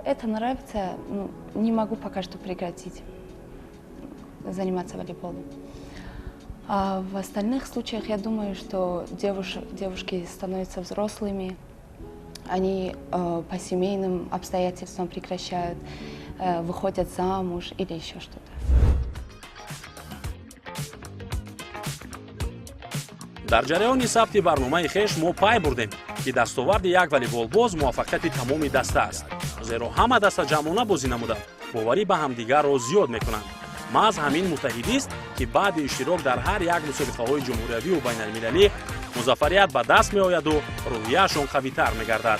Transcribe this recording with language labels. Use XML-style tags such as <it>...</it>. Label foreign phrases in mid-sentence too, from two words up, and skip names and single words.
<ru>Это нравится, не могу пока что прекратить заниматься волейболом. А в остальных случаях я думаю, что девушки становятся взрослыми, они по семейным обстоятельствам прекращают, выходят замуж или еще что-то.</ru> <tg>дар ҷараёни сабти барномаи хеш мо пай бурдем ки дастоварди як волейболбоз муваффақияти тамоми даста аст, зеро ҳама даста ҷамъона бозӣ намуда боварӣ ба ҳамдигарро зиёд мекунанд. маҳз ҳамин муттаҳидист ки баъди иштирок дар ҳар як мусобиқаҳои ҷумҳуриявию байналмилалӣ музаффарият ба даст меояду рӯҳияашон қавитар мегардад.</tg>